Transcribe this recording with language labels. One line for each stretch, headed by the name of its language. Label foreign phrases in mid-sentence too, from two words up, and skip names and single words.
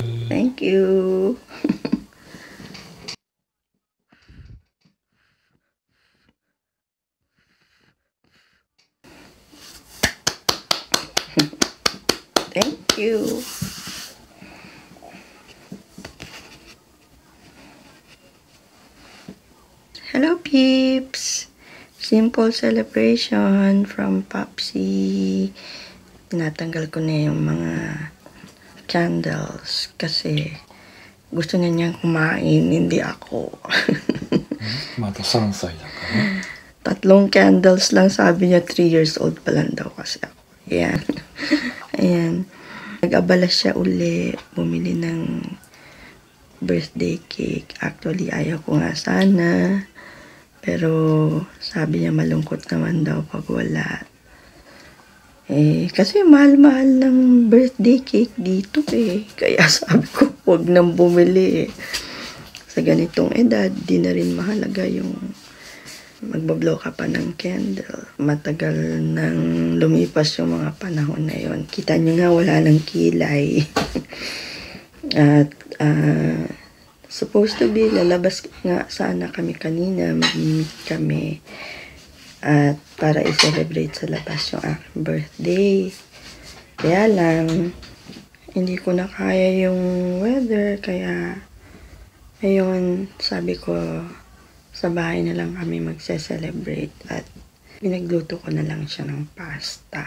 English: Thank you. Thank you. Hello, peeps. Simple celebration from Popsy.
Filipino: Tinatanggal ko na yung mga candles kasi gusto na niyang kumain, hindi ako.
Japanese: まだ3歳だからね。
Filipino: 3 candles lang, sabi niya 3
English: years old
Filipino: pa lang daw kasi ako. Ayan. Ayan. Nag-abala siya uli, bumili ng
English: birthday cake.
Filipino: Actually, ayaw ko nga sana. Pero sabi niya malungkot naman daw pag wala. Kasi mahal-mahal ng
English: birthday cake
Filipino: dito eh. Kaya sabi ko, huwag nang bumili eh. Sa ganitong edad, di na rin mahalaga yung magbablow ka pa ng candle. Matagal nang lumipas yung mga panahon na yon. Kita nyo nga, wala ng kilay. At
English: supposed to be,
Filipino: lalabas nga sana kami kanina, mag-meet kami at para i-celebrate sa labas yung aking birthday. Kaya lang, hindi ko na kaya yung weather, kaya ayun, sabi ko, sa bahay na lang kami magse-celebrate at pinagluto ko na lang siya ng pasta.